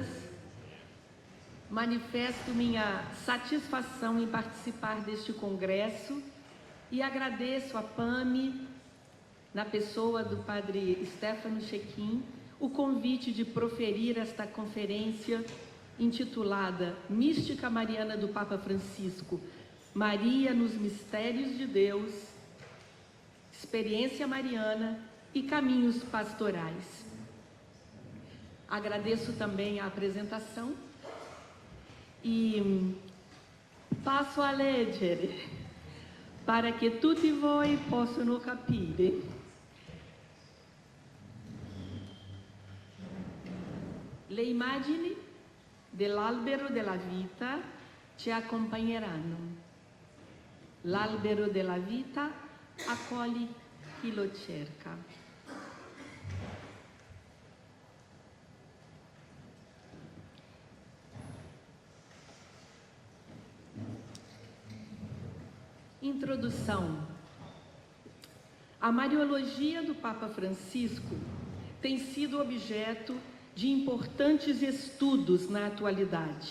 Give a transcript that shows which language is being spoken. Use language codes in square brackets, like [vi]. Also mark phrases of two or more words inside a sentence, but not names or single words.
[pt] Manifesto minha satisfação em participar deste congresso e agradeço a PAMI, na pessoa do Padre Stefano Chequim, o convite de proferir esta conferência intitulada Mística Mariana do Papa Francisco, Maria nos Mistérios de Deus, Experiência Mariana e Caminhos Pastorais. Agradeço também a apresentação e passo a leggere para que [it] tutti voi possano capire. Le immagini dell'albero della vita ci accompagneranno. L'albero della vita accoglie chi lo cerca. [pt] Introdução. A Mariologia do Papa Francisco tem sido objeto de importantes estudos na atualidade.